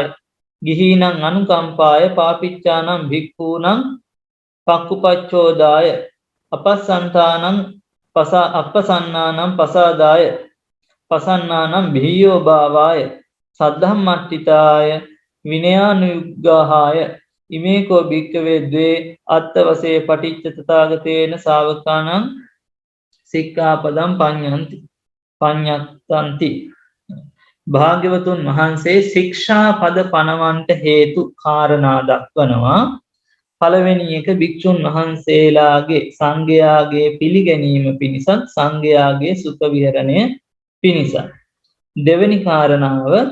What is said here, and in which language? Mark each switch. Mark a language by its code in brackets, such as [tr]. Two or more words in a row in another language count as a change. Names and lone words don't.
[pi] ගිහීනං අනුකම්පාය පාපිච්චානං භික්ඛූනං පක්ඛුපච්ඡෝදාය අපස්සන්තානං අපසන්නානං පසාදාය පසන්නානං බිහියෝ භාවාය සද්ධම්මට්ඨිතාය විනයානුයුග්ගාහාය ඉමේකෝ භික්ඛවේ ද්වේ අත්තවසේ පටිච්ච තථාගතේන ශාවකානං සික්ඛාපදං පඤ්ඤත්තන්ති [si] භාග්‍යවතුන් වහන්සේ ශික්ෂාපද පනවන්ට හේතු කාරණා දක්වනවා පළවෙනි එක භික්ෂුන් වහන්සේලාගේ සංඝයාගේ පිළිගැනීම පිණිසත් සංඝයාගේ සුඛ විහරණය පිණිසත් දෙවෙනි කාරණාව